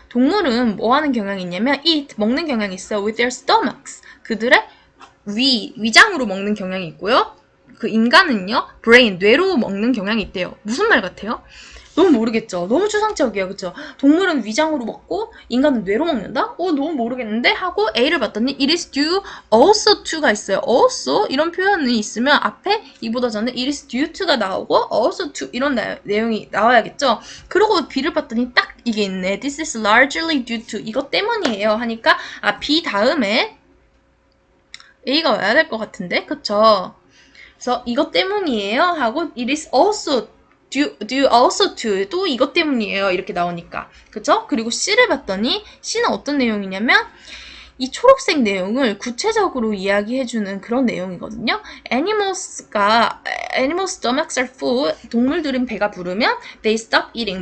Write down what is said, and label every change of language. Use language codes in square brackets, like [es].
[ko] 동물은 뭐 하는 경향이 있냐면 eat, 먹는 경향이 있어요. [en] with their stomachs. [ko] 그들의 위장으로 먹는 경향이 있고요. 그 인간은요. brain, 뇌로 먹는 경향이 있대요. 무슨 말 같아요? 너무 모르겠죠? 너무 추상적이에요. 그쵸? 동물은 위장으로 먹고 인간은 뇌로 먹는다? 너무 모르겠는데? 하고 A를 봤더니 [en] it is due also to [ko] 가 있어요. also 이런 표현이 있으면 앞에 이보다 전에 [en] it is due to [ko] 가 나오고 [en] also to [ko] 이런 내용이 나와야겠죠? 그러고 B를 봤더니 딱 이게 있네. [en] this is largely due to [ko] 이것 때문이에요. 하니까 B 다음에 A가 와야 될 것 같은데? 그쵸? 그래서 이것 때문이에요. [en] 하고 it is also due also to [ko] 또 이것 때문이에요. 이렇게 나오니까. 그쵸? 그리고 C를 봤더니 C는 어떤 내용이냐면 이 초록색 내용을 구체적으로 이야기해주는 그런 내용이거든요. [en] animals stomachs are full. [ko] 동물들은 배가 부르면 [en] they stop eating.